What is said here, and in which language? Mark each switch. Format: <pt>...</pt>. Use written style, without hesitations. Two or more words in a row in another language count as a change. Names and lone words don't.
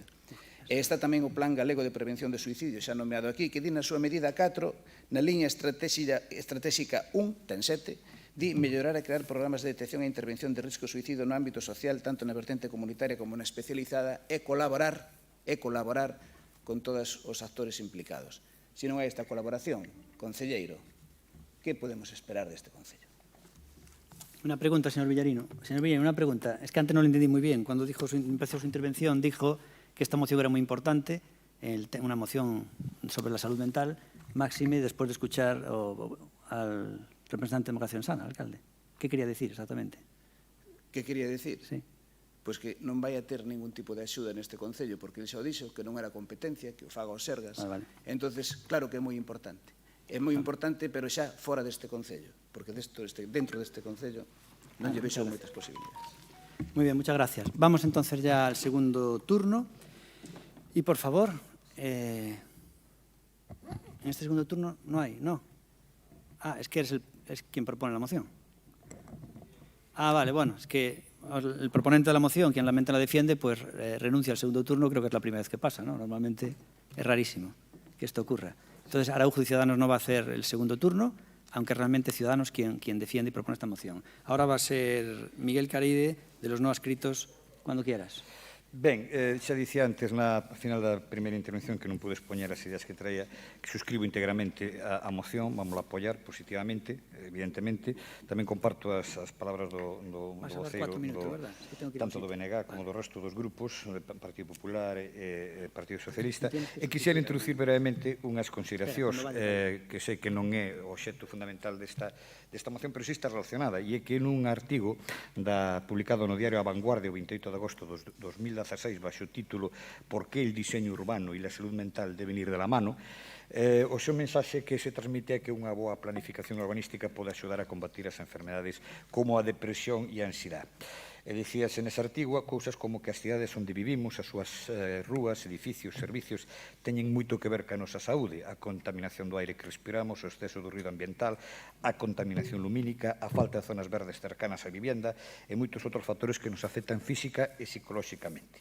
<gl>E está tamén o Plan Galego de Prevención de Suicidio, xa nomeado aquí, que di na súa medida 4, na liña estratégica 1, ten 7, di mellorar e crear programas de detección e intervención de risco suicidio no ámbito social, tanto na vertente comunitaria como na especializada, e colaborar con todos os actores implicados. Se non hai esta colaboración, concelleiro, que podemos esperar deste Concello?</gl> <es>Una pregunta, señor Villarino. Señor Villarino, una pregunta. Es que antes no lo entendí muy bien. Cuando empezó su intervención, dijo que esta moción era muy importante, una moción sobre la salud mental, máxime después de escuchar al representante de Democracia Sana, alcalde. ¿Qué quería decir exactamente? Que quería decir? Sí.</es> <gl>Pois que non vai a ter ningún tipo de axuda neste Concello, porque ele xa o dixo, que non era competencia, que o faga os Sergas. Vale. Entonces, claro que é moi importante. É moi importante, pero xa fora deste Concello, porque dentro deste Concello non lle vexo moitas posibilidades.</gl> <es>Muy bien, muchas gracias. Vamos entonces ya al segundo turno. Y por favor, en este segundo turno no hay, ¿no? Ah, es que es quien propone la moción. Ah, vale, bueno, es que el proponente de la moción, quien la mente la defiende, pues renuncia al segundo turno, creo que es la primera vez que pasa, ¿no? Normalmente es rarísimo que esto ocurra. Entonces, Araujo y Ciudadanos no va a hacer el segundo turno, aunque realmente Ciudadanos quien defiende y propone esta moción. Ahora va a ser Miguel Caride, de los no adscritos, cuando quieras.</es> <gl>Ben, xa dicía antes na final da primeira intervención que non pude expoñer as ideas que traía, que suscribo íntegramente a moción, vamos a apoiar positivamente, evidentemente. Tamén comparto as palabras do voceiro, tanto do BNG como do resto dos grupos, do Partido Popular e Partido Socialista, e quixera introducir brevemente unhas consideracións que sei que non é o obxecto fundamental desta moción, pero sí está relacionada, e é que nun artigo publicado no diario A Vanguardia o 28 de agosto de 2016, baixo o título «Por qué el diseño urbano y la salud mental deben ir de la mano?», o seu mensaxe que se transmite é que unha boa planificación urbanística pode axudar a combatir as enfermedades como a depresión e a ansiedade. E dicíase nese artigo cousas como que as cidades onde vivimos, as súas rúas, edificios, servicios, teñen moito que ver ca nosa saúde, a contaminación do aire que respiramos, o exceso do ruido ambiental, a contaminación lumínica, a falta de zonas verdes cercanas á vivenda e moitos outros factores que nos afectan física e psicolóxicamente.</gl>